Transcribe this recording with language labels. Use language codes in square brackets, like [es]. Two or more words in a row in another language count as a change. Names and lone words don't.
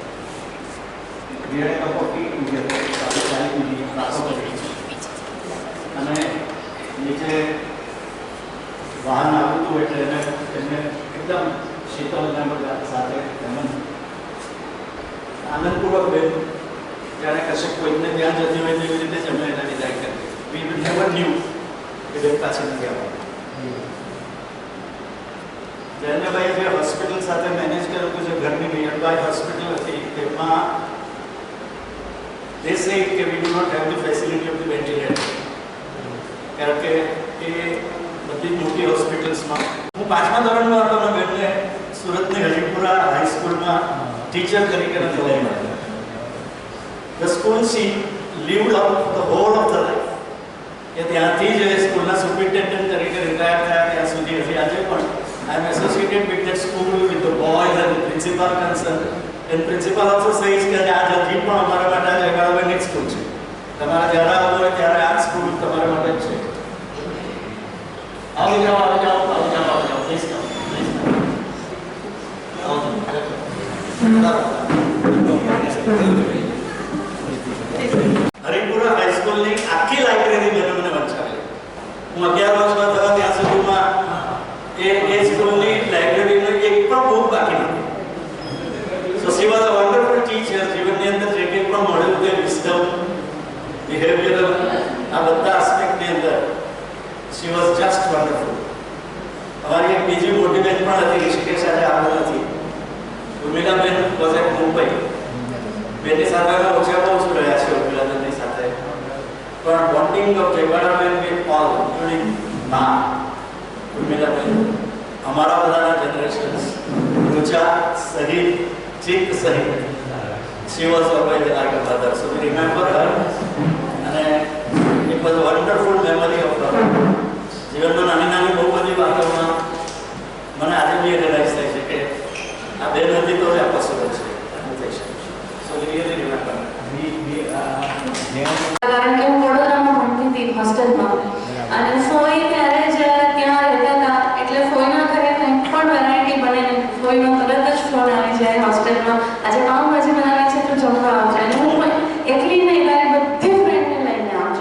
[en] cup of tea [gu] પીધી, નાસ્તો કરી અને નીચે વાહન આવ્યું હતું એટલે એને એકદમ શીતળના બધા સાથે આનંદપૂર્વક બેન જ્યારે કશે કોઈને ત્યાં જતી હોય તેવી રીતે જ અમે એને વિદાય કરી. [en] we never knew [gu] કે બેન પાછી નથી આવવાની. જયંતભાઈ જે હોસ્પિટલ સાથે મેનેજ કર્યું હતું, જે ઘરની [en] near by hospital [gu] હતી, તેમાં [en] they say [gu] કે [en] we do not have the facility of the ventilator. [gu] કારણ કે એ બધી મોટી હોસ્પિટલ્સમાં હું 5મા ધોરણમાં હતો અને બેનને સુરતની હરિપુરા હાઈસ્કૂલમાં ટીચર તરીકે જોડાઈ. [en] The school she lived out the whole of the life. [gu] એ ત્યાંથી જ સ્કૂલના સુપરિન્ટેન્ડન્ટ તરીકે રિટાયર થયા ત્યાં સુધી હજી આજે પણ [en] I am associated with that school, with the boys and the principal concerned. And principal also says [gu] કે આ હજી પણ અમારા માટે આ [en] academic school [gu] છે. તમારે જ્યારે આવવું હોય ત્યારે આ સ્કૂલ તમારા માટે જ છે. આવો જાઓ, આવો જાઓ, આવો જાઓ, આવો જાઓ. [en] please come, please come. [gu] હરિપુરા હાઈસ્કૂલની આખી લાઇબ્રેરી મેં મને વંચાવેલી. હું 11 વર્ષમાં થયા ત્યાં સુધીમાં એ સ્કૂલની લાઇબ્રેરીનો એક પણ બુક બાકી નથી. [en] So she was a wonderful teacher. [gu] જીવનની અંદર જે કંઈ પણ મળ્યું તે વિઝડમ, બિહેવિયરલ, આ બધા આસ્પેક્ટની અંદર [en] she was just wonderful. [gu] અમારી એક બીજી મોટી બેન પણ હતી, ઋષિકેશ આજે આવ્યો નથી, ઉર્મિલાબેન [en] was at [gu] મુંબઈ. બેનની સાથે અમે ઓછામાં ઓછું રહ્યા છે ઉર્મિલાબેનની સાથે, પણ [en] bonding of [gu] જયવાડાબેન [en] with all including [gu] મા ઉર્મિલાબેન, અમારા બધાના જનરેશન્સ, રુચા સહિત, ચિત્ત સહિત, [en] she was always like a mother. So we remember her અને it was a wonderful memory of her. [gu] જીવનમાં નાની નાની બહુ બધી વાતોમાં મને આજે બી રિયલાઇઝ થાય છે કે આ બેન હતી તો જ આ પોસિબલ છે. [en] સો we really remember. [gu] કારણ કે હું વડોદરામાં ભણતી હતી હોસ્ટેલમાં, અને ફોઈ ત્યારે જ ત્યાં રહેતા હતા, એટલે ફોઈના ઘરે કંઈ પણ વેરાયટી બને ને ફોઈનો તરત જ ફોન આવી જાય હોસ્ટેલમાં, આજે પાઉંભાજી બનાવે છે તો જમવા આવજો. અને હું એટલી નહીં, તારી બધી ફ્રેન્ડને લઈને આવજો.